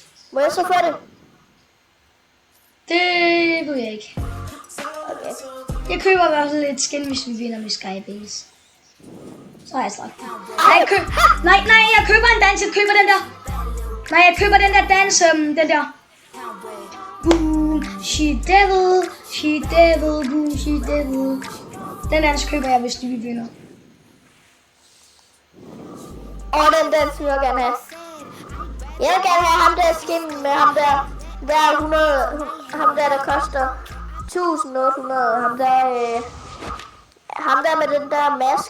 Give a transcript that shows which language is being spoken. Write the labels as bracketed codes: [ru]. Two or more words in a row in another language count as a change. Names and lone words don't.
[da] Må jeg så få det? Det ved jeg ikke. Okay. Jeg køber i hvert fald et skin, hvis vi vinder med skybase. Så har jeg strakt. Nej, jeg køber en dans. Jeg køber den der. Nej, jeg køber den der dans. Den der. [en] Boom, she devil, boom, she devil. [da] Den dans køber jeg, hvis vi vinder. Og den dans vil jeg gerne have. Jeg vil gerne have ham der skin med ham der. Der er 100, ham der koster 1800. Ham der med den der mask.